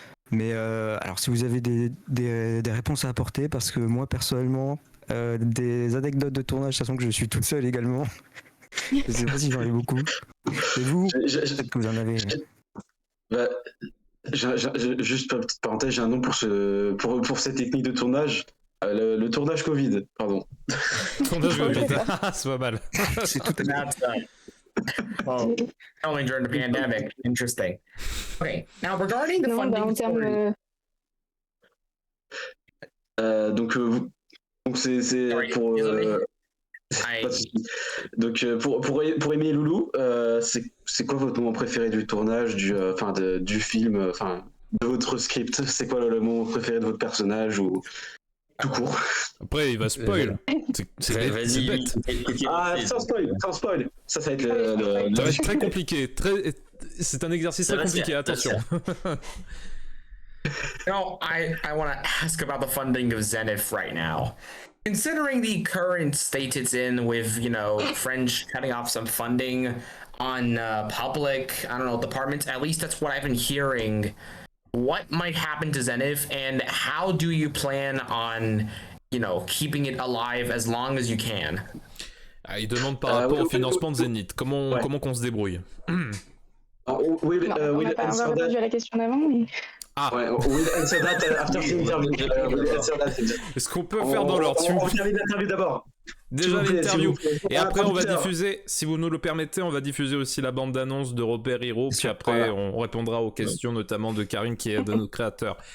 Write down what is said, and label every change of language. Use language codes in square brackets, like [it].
[fr] Mais alors, si vous avez des réponses à apporter, parce que moi, personnellement, des anecdotes de tournage, sachant que je suis toute seule également, je sais pas si j'en ai beaucoup. Et vous, peut-être que vous en avez. Bah, juste petite parenthèse, j'ai un nom pour cette technique de tournage. Le tournage Covid, pardon. Tournage Covid, c'est pas mal. C'est tout à fait. [en] Well, only during the pandemic. Interesting. Okay, now regarding the [fr] Non, [en] funding [fr] en termes. Donc c'est [en] Sorry, [fr] pour. désolé. Pas de souci. Donc pour Amy et Loulou, c'est quoi votre moment préféré du tournage, du film, de votre script? C'est quoi le moment préféré de votre personnage ou tout court? Après, il va spoil. C'est bête. Ah, sans spoil. Ça va être le... Ça va être très compliqué. C'est un exercice très compliqué, attention. [en] No, I want to ask about the funding of Zenith right now. Considering the current state it's in with, French cutting off some funding on public, I don't know, departments, at least that's what I've been hearing. What might happen to Zenith and how do you plan on, keeping it alive as long as you can? [fr] Il demande par rapport au financement de Zenith. Comment qu'on se débrouille? On va répondre à la question d'avant. Mais... [en] Ouais, we'll answer that after the interview. [fr] Est-ce qu'on peut faire dans l'ordre? On termine l'interview d'abord. Déjà l'interview. Et après, on va diffuser, si vous nous le permettez, on va diffuser aussi la bande-annonce de Robert Hero. Puis après, on répondra aux questions, notamment de Karine, qui est de notre créateur.